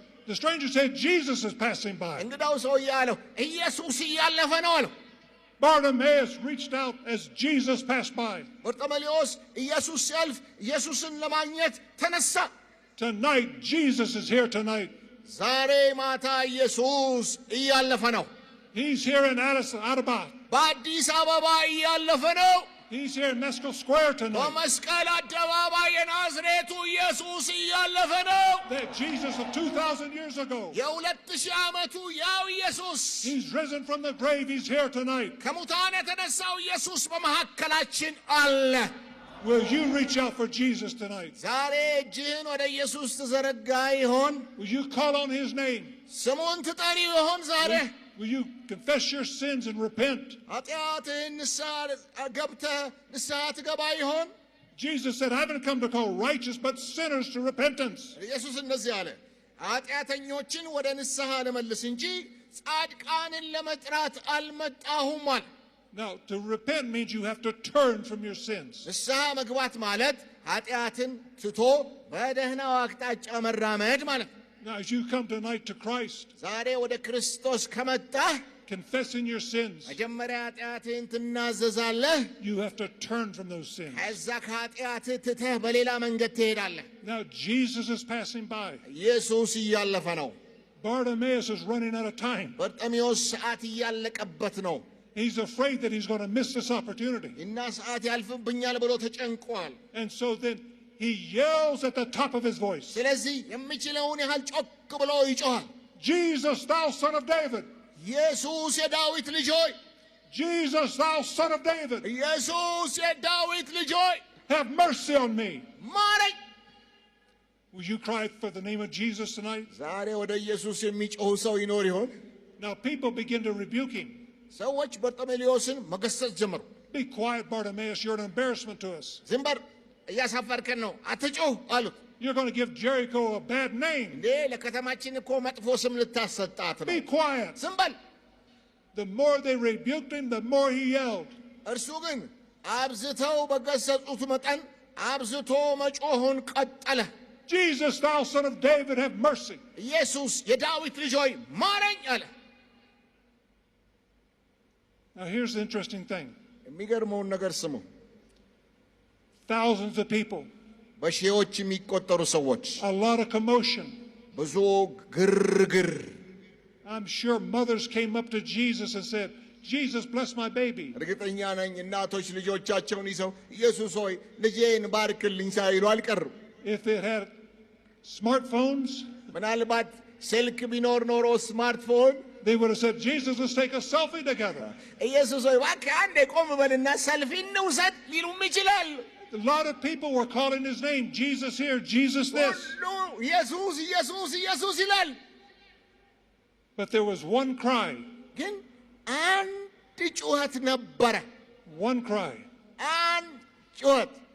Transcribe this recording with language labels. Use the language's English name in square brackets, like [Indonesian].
[English] The stranger said, Jesus is passing by. [Amharic] እንግዳው ሰውዬ አለው ኢየሱስ እያለፈ ነው አለው። [English] Bartimaeus reached out as Jesus passed by. [Amharic] በርጤሜዎስ ኢየሱስ ሲያልፍ ኢየሱስን ለማግኘት ተነሳ። [English] Tonight, Jesus is here tonight. [Amharic] ዛሬ ማታ ኢየሱስ እያለፈ ነው። [English] He's here in Addis Ababa. [Amharic] በአዲስ አበባ እያለፈ ነው። [English] He's here in Mescal Square tonight. [Amharic] በመስቀል አደባባይ የናዝሬቱ ኢየሱስ እያለፈ ነው። [English] That Jesus of 2,000 years ago. [Amharic] የ2000 ዓመቱ ያው ኢየሱስ [English] He's risen from the grave. He's here tonight. [Amharic] ከሙታን የተነሳው ኢየሱስ በመካከላችን አለ። [English] Will you reach out for Jesus tonight? [Amharic] ዛሬ እጅህን ወደ ኢየሱስ ትዘረጋ ይሆን? [English] Will you call on his name? [Amharic] ስሙን ትጠሪ ይሆን ዛሬ? [English] Will you confess your sins and repent? [Amharic] ኃጢአትህን ንስሐ ገብተህ ንስሐ ትገባ ይሆን? [English] Jesus said, I haven't come to call righteous, but sinners to repentance. [Amharic] ኢየሱስ እንደዚህ አለ፣ ኃጢአተኞችን ወደ ንስሐ ልመልስ እንጂ ጻድቃንን ለመጥራት አልመጣሁም አለ። [English] Now, to repent means you have to turn from your sins. [Amharic] ንስሐ መግባት ማለት ኃጢአትን ትቶ በደህናው አቅጣጫ መራመድ ማለት ነው። [English] Now, as you come tonight to Christ, [Amharic] ዛሬ ወደ ክርስቶስ ከመጣህ [English] confessing your sins, [Amharic] መጀመሪያ ኃጢአትህን ትናዘዛለህ። [English] you have to turn from those sins. [Amharic] ከዛ ከኃጢአትህ ትተህ በሌላ መንገድ ትሄዳለህ። [English] Now, Jesus is passing by. [Amharic] ኢየሱስ እያለፈ ነው። [English] Bartimaeus is running out of time. [Amharic] በርጤሜዎስ ሰዓት እያለቀበት ነው። [English] He's afraid that he's going to miss this opportunity. [Amharic] እና ሰዓት ያልፍብኛል ብሎ ተጨንቋል። [English] And so then he yells at the top of his voice, [Amharic] ስለዚህ የሚችለውን ያህል ጮክ ብሎ ይጮሃል። [English] Jesus, thou son of David! [Amharic] ኢየሱስ የዳዊት ልጅ ሆይ! [English] Jesus, thou son of David! [Amharic] ኢየሱስ የዳዊት ልጅ ሆይ! [English] Have mercy on me! [Amharic] ማረኝ! [English] Will you cry for the name of Jesus tonight? [Amharic] ዛሬ ወደ ኢየሱስ የሚጮህ ሰው ይኖር ይሆን? [English] Now people begin to rebuke him. [Amharic] ሰዎች በርጤሜዎስን መገሰጽ ጀመሩ። [English] Be quiet, Bartimaeus. You're an embarrassment to us. [Amharic] ዝም በል እያሳፈርከን ነው፣ አትጮህ አሉት። [English] You're going to give Jericho a bad name. [Amharic] እንዴ ለከተማችን እኮ መጥፎ ስም ልታሰጣት ነው። [English] Be quiet. [Amharic] ዝም በል። [English] The more they rebuked him, the more he yelled. [Amharic] እርሱ ግን አብዝተው በገሰጹት መጠን አብዝቶ መጮሁን ቀጠለ። [English] Jesus, thou son of David, have mercy. [Amharic] ኢየሱስ የዳዊት ልጅ ሆይ ማረኝ አለ። [English] Now here's the interesting thing. [Amharic] የሚገርመውን ነገር ስሙ። [English] Thousands of people, [Amharic] በሺዎች የሚቆጠሩ ሰዎች፣ [English] a lot of commotion. [Amharic] ብዙ ግርግር። [English] I I'm sure mothers came up to Jesus and said, Jesus, bless my baby. [Amharic] እርግጠኛ ነኝ እናቶች ልጆቻቸውን ይዘው ኢየሱስ ሆይ ልጄን ባርክልኝ ሳይሉ አልቀሩም። [English] If it had smartphones, [Amharic] ምናልባት ስልክ ቢኖር ኖሮ ስማርትፎን [English] they would have said, Jesus, let's take a selfie together. [Amharic] ኢየሱስ ሆይ እባክህ አንዴ ቆም በልና ሰልፊ እንውሰድ ሊሉም ይችላሉ። [English] A lot of people were calling his name, Jesus here, Jesus this. [Amharic] ሁሉ ኢየሱስ ኢየሱስ ኢየሱስ ይላል። [English] But there was one cry. [Amharic] ግን አንድ ጩኸት ነበረ። [English] One cry. [Amharic] አንድ ጩኸት